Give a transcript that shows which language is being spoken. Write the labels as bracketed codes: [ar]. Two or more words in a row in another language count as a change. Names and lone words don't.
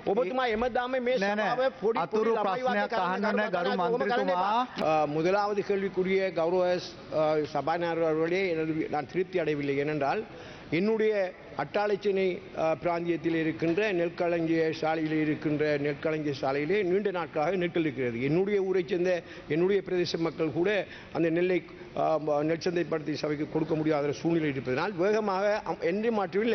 [si] ඔබතුමා එමදාම මේ සභාව පොඩි අතුරු ප්‍රශ්නයක් අහන්න නැහැ ගරු මන්ත්‍රීතුමා. [ta] முதலாவது கேள்விக்குரிய கௌரவ சபாநாயகர் அவர்களே, நான் திருப்தி அடையவில்லை. ஏனென்றால் என்னுடைய அட்டாளைச்சேனை பிராந்தியத்தில் இருக்கின்ற நெற்களஞ்சிய சாலையில் இருக்கின்ற நெற்களஞ்சிய சாலையிலே நீண்ட நாட்களாக நெற்கள் இருக்கிறது. என்னுடைய ஊரைச் சேர்ந்த என்னுடைய பிரதேச மக்கள் கூட அந்த நெல்லை நெற்சந்தைப்படுத்தி சபைக்கு கொடுக்க முடியாத சூழ்நிலை இருப்பதனால் வேகமாக என்று மாற்றவில்லை.